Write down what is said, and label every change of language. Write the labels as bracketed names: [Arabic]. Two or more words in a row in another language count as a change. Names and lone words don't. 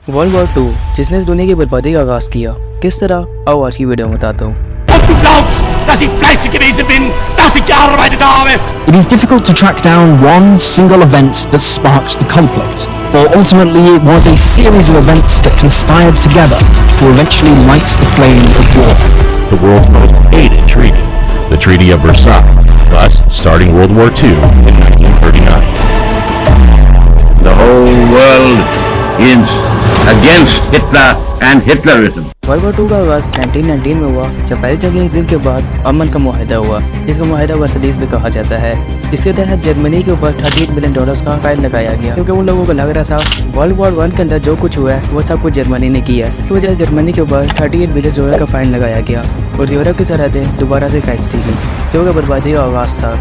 [English] World War 2 [Urdu] جس نے اس دنیا کی بربادی کا آغاز کیا، کس طرح آؤ آج کی ویڈیو میں بتاتا ہوں. [German] Ob du glaubst, dass ich fleißig gewesen bin, dass ich gearbeitet habe. [English] It is difficult to track down one single event that sparked the conflict, for ultimately it was a series of events that conspired together to eventually light the flame of war. The world's most hated treaty, the Treaty of Versailles, thus starting World War II in 1939. The whole world is against Hitler and Hitlerism. World War 2 [Urdu] کا آغاز 1919 میں ہوا جب پہلی جنگ دن کے بعد امن کا معاہدہ ہوا، جس کا معاہدہ ورسلیز بھی کہا جاتا ہے. اس کے تحت جرمنی کے اوپر $38 بلین کا فائن لگایا گیا، کیونکہ ان لوگوں کو لگ رہا تھا [English] World War 1 [Urdu] کے اندر جو کچھ ہوا ہے وہ سب کچھ جرمنی نے کیا ہے. اس وجہ سے جرمنی کے اوپر $38 بلین کا فائن لگایا گیا اور یورپ کی سرحدیں دوبارہ سے فیستی گئی، جو کہ بربادی کا آغاز تھا.